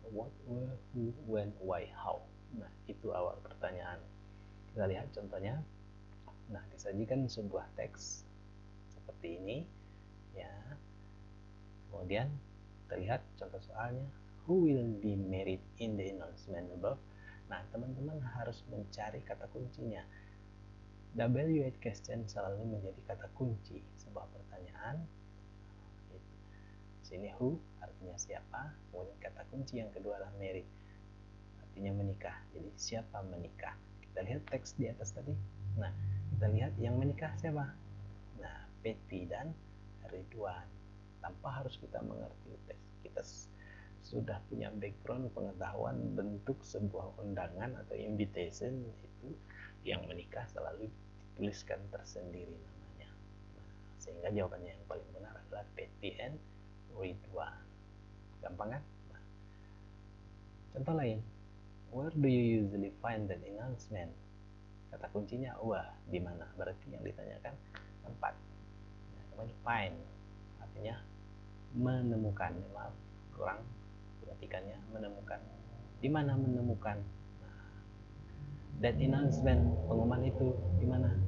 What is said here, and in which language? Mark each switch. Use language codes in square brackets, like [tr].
[en] What, where, who, when, why, how. [id] Nah, itu awal pertanyaan. Kita lihat contohnya. Nah, disajikan sebuah teks seperti ini ya. Kemudian kita lihat contoh soalnya. [en] Who will be married in the announcement above? [id] Nah, teman-teman harus mencari kata kuncinya. W8 question selalu menjadi kata kunci sebuah pertanyaan. Sini who artinya siapa, kemudian kata kunci yang kedua adalah married, artinya menikah. Jadi siapa menikah? Kita lihat teks di atas tadi. Nah, kita lihat yang menikah siapa? Nah, Betty dan Ridwan. Tanpa harus kita mengerti teks, kita sudah punya background pengetahuan bentuk sebuah undangan atau invitation, itu yang menikah selalu dituliskan tersendiri namanya. Nah, sehingga jawabannya yang paling benar adalah Betty and Ridwan. Gampang kan? Nah, contoh lain. [en] Where do you usually find the announcement? [id] Kata kuncinya where, di mana? Berarti yang ditanyakan tempat. Nah, kemudian find artinya menemukan. Maaf, kurang perhatikannya, menemukan. Di mana menemukan? Nah, [en] that announcement, [id] pengumuman itu di mana?